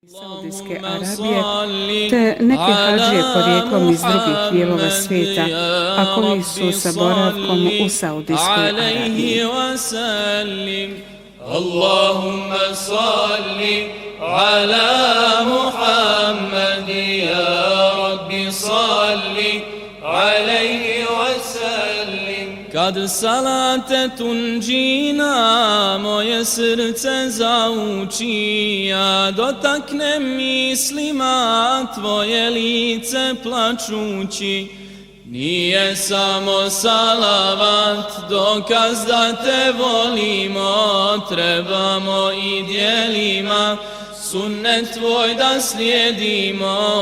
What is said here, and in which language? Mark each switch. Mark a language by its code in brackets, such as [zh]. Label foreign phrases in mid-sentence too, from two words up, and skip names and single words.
[bs] Saudijske Arabije, te neke hadžije porijeklom iz drugih dijelova svijeta, a koji su sa boravkom u Saudijskoj Arabiji. [ar] اللهم صل على محمد، يا رب صل عليه وسلم. [bs] Kad [ar] صلاة تنجينا [bs] moje srce zauči, ja dotaknem mislima tvoje lice plačući. Nije samo salavat dokaz da te volimo, trebamo i djelima sunnet tvoj da slijedimo.